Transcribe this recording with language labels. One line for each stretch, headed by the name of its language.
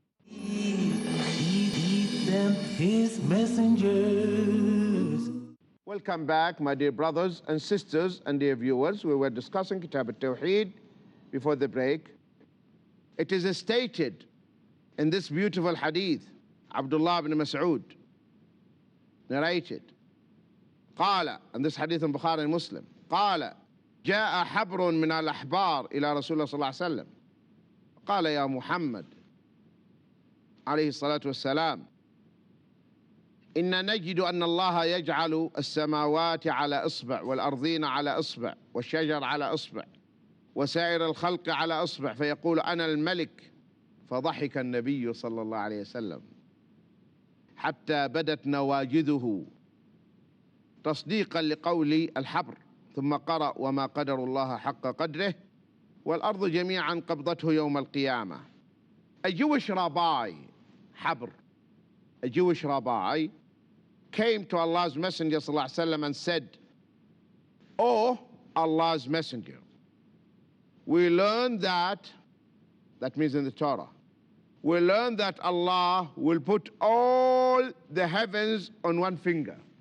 English: Keep them his messengers. Welcome back, my dear brothers and sisters and dear viewers. We were discussing Kitab Tawheed before the break. It is stated in this beautiful hadith, Abdullah ibn Mas'ud narrated,
Arabic: قال,
English: and this hadith in Bukhari and Muslim,
Arabic: قال جاء حبر من الأحبار إلى رسول الله صلى الله عليه وسلم قال يا محمد عليه الصلاة والسلام إن نجد أن الله يجعل السماوات على إصبع والأرضين على إصبع والشجر على إصبع وسائر الخلق على إصبع فيقول أنا الملك. فضحك النبي صلى الله عليه وسلم حتى بدت نواجذه تصديقا لقول الحبر، ثم قرأ وما قدر الله حق قدره والأرض جميعا قبضته يوم القيامة.
English: A Jewish rabbi, Habr, a Jewish rabbi, came to Allah's Messenger ﷺ and said, "Oh, Allah's Messenger, we learn that means in the Torah, we learn that Allah will put all the heavens on one finger,